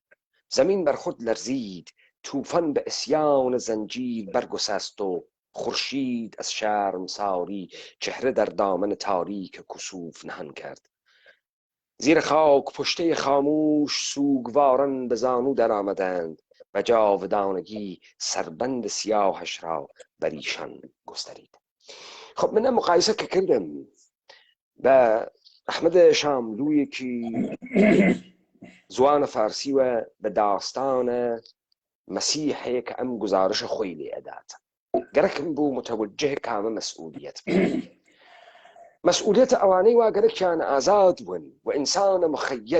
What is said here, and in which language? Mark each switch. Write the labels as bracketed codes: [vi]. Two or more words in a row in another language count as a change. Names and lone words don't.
[fa] زمین بر خود لرزید، طوفان به عصیان زنجیر برگسست و خورشید از شرمساری چهره در دامن تاریک کسوف نهان کرد. زیر خاک پشته خاموش سوگواران به زانو در آمدند و جاودانگی سربند سیاهش را بر ایشان گسترید. [sdh] خب من مقایسە کە کردم بە ئەحمەدە شاملوویەکی زوانە فارسیوە بە داستانە مەسیحەیە کە ئەم گزارشە خۆی لێ ئەدات گەرەکم بوو متەوجه کامە مەسئولیەت مەسئولیەتە ئەوانەی وا گەرەکیان ئازاد بوون و ئینسانە مخەیر